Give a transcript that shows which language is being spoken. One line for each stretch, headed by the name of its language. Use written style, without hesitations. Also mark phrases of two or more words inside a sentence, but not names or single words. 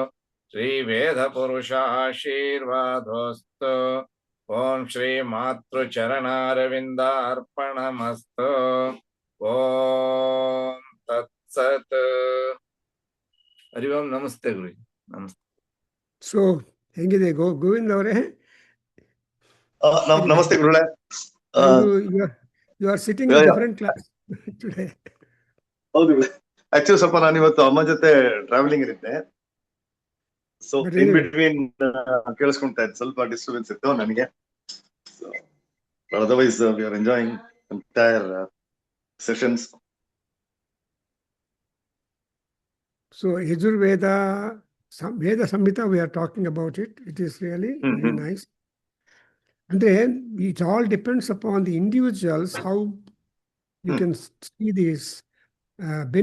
Sanskrit: श्रीवेदपुरुषाशीर्वादोऽस्तु ॐ श्रीमातृचरणारविन्दार्पणमस्तु ॐ तत्सत् हरि ओಂ नमस्ते गुरुजी नमस्ते
Kannada: ಸೊ ಹೆಂಗಿದೆ ಗೋವಿಂದ್ ಅವರೇ? ನಮಸ್ತೆ ಗುರುಗಳೇ.
English: You are sitting in different class today.
Kannada: ಹೌದು ಆಕ್ಚುಲಿ ಸ್ವಲ್ಪ ನಾನು ಇವತ್ತು ಅಮ್ಮ ಜೊತೆ ಟ್ರಾವೆಲಿಂಗ್ ಇರುತ್ತೆ, ಸೊ
English: in between
Kannada: ಕೇಳಿಸ್ಕೊಂತಾ ಇತ್ತು, ಸ್ವಲ್ಪ ಡಿಸ್ಟರ್ಬೆನ್ಸ್ ಇತ್ತು ನನಗೆ.
English: Otherwise we are enjoying entire sessions. So Yajurveda Veda Samhita, we are talking about it. It is really very nice. And then it all depends upon the individuals, how you can see these benefits